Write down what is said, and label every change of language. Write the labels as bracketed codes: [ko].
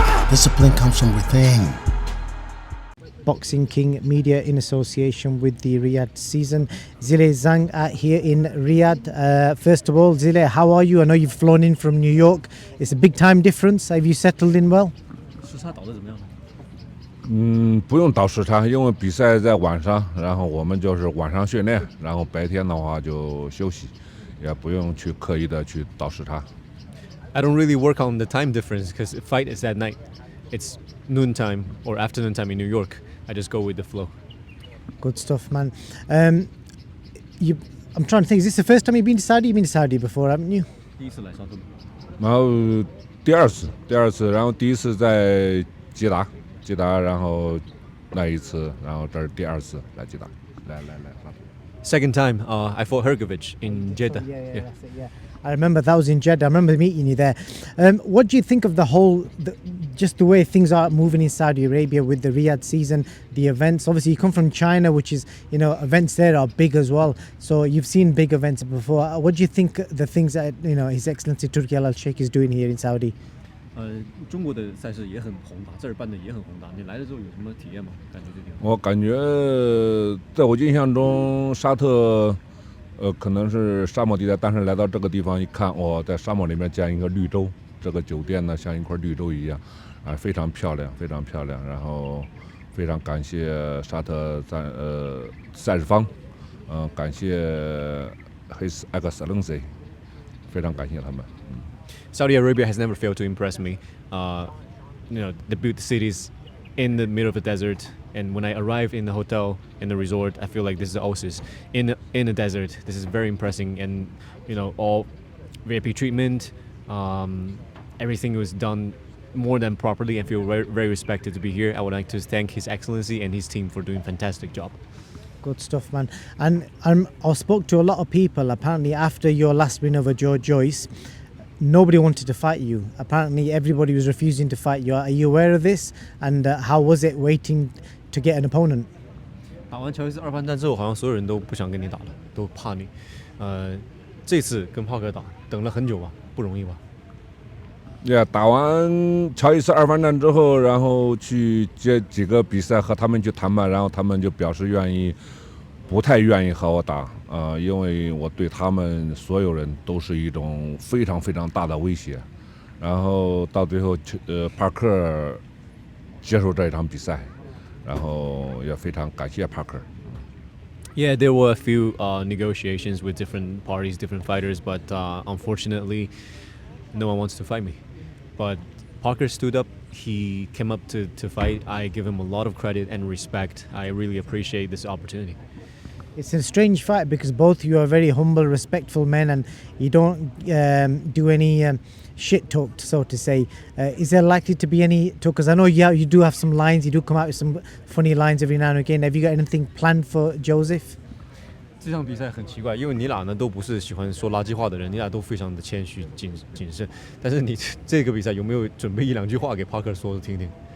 [en] Discipline comes from within. Boxing King Media in association with the Riyadh season. Zhilei, Zhang here in Riyadh. First of all, Zhilei, how are you? I know you've flown in from New York. It's a big time difference. Have you settled in well? [zh] 时差倒得怎么样？不用倒时差，因为比赛在晚上，然后我们就是晚上训练，然后白天的话就休息，也不用去刻意的去倒时差。 [en] I don't really work on the time difference because the fight is at night. It's noontime or afternoon time in New York. I just go with the flow. Good stuff, man. I'm trying to think, is this the first time you've been to Saudi? You've been to Saudi before, haven't you? [zh] 第一次来沙特。然后第二次，然后第一次在吉达，然后那一次，然后这是第二次来吉达，来。 [en] Second time, I fought Hergovich in Jeddah. Yeah. That's it, yeah. I remember that was in Jeddah. I remember meeting you there. What do you think of just the way things are moving in Saudi Arabia with the Riyadh season, the events? Obviously, you come from China, which is, events there are big as well. So you've seen big events before. What do you think the things that, His Excellency Turki Al-Sheikh is doing here in Saudi? [zh] 中国的赛事也很宏大，这儿办的也很宏大。你来了之后有什么体验吗？感觉这地方？我感觉，在我印象中，沙特，可能是沙漠地带，但是来到这个地方一看，在沙漠里面建一个绿洲，这个酒店呢像一块绿洲一样，非常漂亮，非常漂亮。然后非常感谢沙特赛事方，感谢 His Excellency， 非常感谢他们。 [en] Saudi Arabia has never failed to impress me. They built the cities in the middle of the desert, and when I arrive in the hotel, in the resort, I feel like this is the oasis in the desert. This is very impressive, and all VIP treatment, everything was done more than properly. I feel very, very respected to be here. I would like to thank His Excellency and his team for doing a fantastic job. Good stuff, man. And I spoke to a lot of people, apparently, after your last win over Joe Joyce. Nobody wanted to fight you. Apparently, everybody was refusing to fight you. Are you aware of this? And how was it waiting to get an opponent? [zh] 打完乔伊斯二番战之后，好像所有人都不想跟你打了，都怕你。这次跟帕克打，等了很久吧，不容易吧打完乔伊斯二番战之后，然后去接几个比赛和他们去谈判，然后他们就表示不太愿意和我打。因为我对他们所有人都是一种非常非常大的威胁，然后到最后，帕克接受这一场比赛，然后也非常感谢帕克。 [en] Yeah, there were a few negotiations with different parties, different fighters, but unfortunately, no one wants to fight me. But Parker stood up. He came up to fight. I give him a lot of credit and respect. I really appreciate this opportunity. It's a strange fight because both you are very humble, respectful men, and you don't do any shit talk, so to say. Is there likely to be any talk? Because I know you do have some lines. You do come out with some funny lines every now and again. Have you got anything planned for Joseph? [zh] 这场比赛很奇怪，因为你俩呢都不是喜欢说垃圾话的人，你俩都非常的谦虚谨慎。但是你这个比赛有没有准备一两句话给 Parker 说听听？